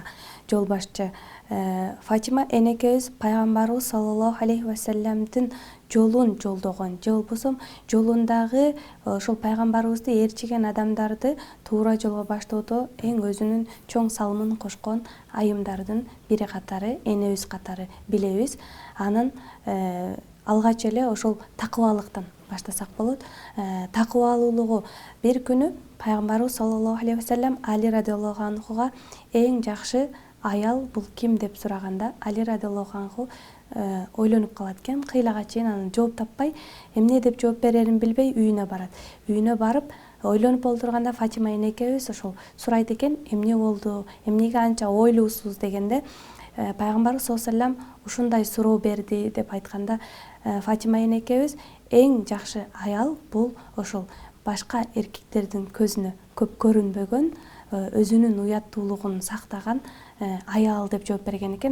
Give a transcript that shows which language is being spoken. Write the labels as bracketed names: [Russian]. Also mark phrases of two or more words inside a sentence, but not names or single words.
[Kyrgyz] Жол башчы Фатима энекебиз пайгамбарыбыз [Arabic] صلى الله عليه وسلم [Kyrgyz] жолун жолдогон, же болбосо жолундагы ошол пайгамбарыбызды ээрчиген адамдарды туура жолго баштоодо эң өзүнүн чоң салымын кошкон айымдардын бири катары, энебиз катары билебиз. Анын алгач эле ошол такыбалыктан баштасак болот. Такыбалуулугу бир күнү пайгамбарыбыз [Arabic] صلى الله عليه وسلم [Kyrgyz] Али [Arabic] رضي الله عنه [Kyrgyz] эң жакшы аял бул ким деп сураганда, Али [Arabic] رضي الله عنه [Kyrgyz] ойлонуп калат экен. Кыйлага чейин анын жооп таппай, эмне деп жооп берерин билбей үйүнө барат. Үйүнө барып ойлонуп олтурганда Фатима энекебиз ошол сурайт экен, эмне болду, эмнеге анча ойлуусуз дегенде, пайгамбарыбыз [Arabic] صلى الله عليه وسلم [Kyrgyz] ушундай суроо берди деп айтканда, Фатима энекебиз эң жакшы аял бул ошол башка эркектердин көзүнө көп көрүнбөгөн, өзүнүн уяттуулугун сактаган аял деп жооп берген экен.